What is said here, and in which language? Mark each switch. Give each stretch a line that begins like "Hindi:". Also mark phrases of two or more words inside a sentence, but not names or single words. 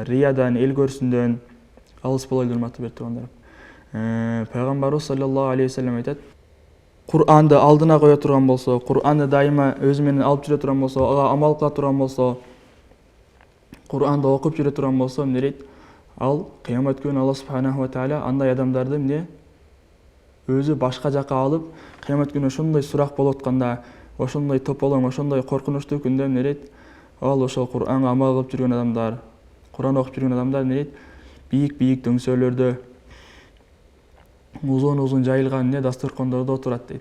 Kyrgyz: Риядан, эл көрсүндөн алыс болойлу урматтуу бир туугандар. Пайгамбарыбыз
Arabic: صلى الله عليه وسلم
Kyrgyz: айтат: Кур'анды алдына кое турган болсо, Кур'анды дайыма өзү менен алып жүрө турган болсо, ага амал кыла турган болсо, Кур'анды окуп жүрө турган болсо, эмне дейт? Ал кыямат күнү Аллах
Arabic: سبحانه وتعالى
Kyrgyz: андай адамдарды эмне өзү башка жака алып, кыямат күнү ошондой сурак болуп атканда, ошондой тополоң, ошондой коркунучтуу күндө эмне дейт? Ал ошол Кур'анга амал кылып жүргөн адамдар, Кур'ан окуп жүргөн адамдар эмне дейт? Бийик дөңсөлөрдө, узун жайылган дасторкондордо отурат дейт.